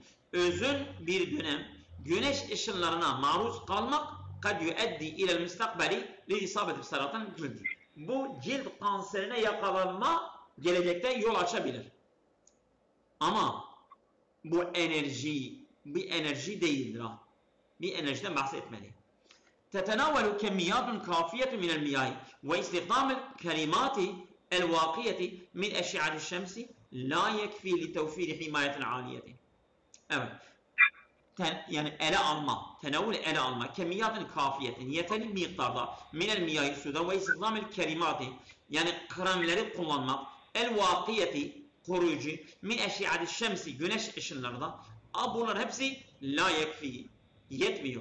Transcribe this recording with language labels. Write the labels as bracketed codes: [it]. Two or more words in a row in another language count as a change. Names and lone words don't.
[tr] Özün bir dönem güneş ışınlarına maruz kalmak [ar] قد يؤدي إلى المستقبل لإصابة سرطان الجلد. [tr] Bu cilt kanserine yakalanma gelecekte yol açabilir. Ama bu enerji bir enerji değildir. Bir enerjiden bahsetmeli. [ar] تتناول كميات كافية من المياه واستخدام الكلمات الواقية من أشعة الشمس لا يكفي لتوفير حماية عالية. [tr] Evet. Yani ele alma, [ar] كميات كافية [tr] yeterli miktarda [ar] من المياه [tr] suda [ar] واستخدام الكريمات, [tr] yani kremleri kullanmak, [ar] الواقية [tr] koruyucu, [ar] من أشعة الشمس [tr] güneş ışınlarında, bunlar hepsi [ar] لا يكفي, [tr] yetmiyor.